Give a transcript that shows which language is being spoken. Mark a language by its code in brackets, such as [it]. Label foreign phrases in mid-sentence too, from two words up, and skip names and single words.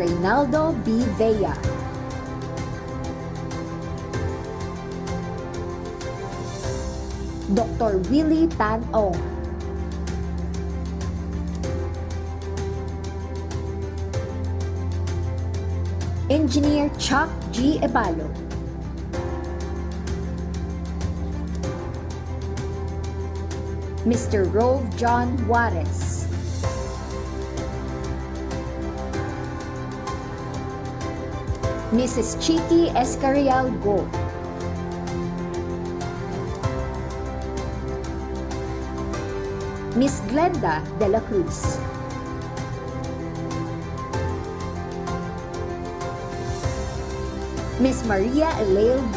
[en] Reynaldo B. Vea. Dr. Willie Tan Ong. Engineer Chuck G. Ebalo. Mr. Rove John Juarez. Mrs. Chiki Escarial Go. Miss Glenda de la Cruz. Miss Maria Elaine V.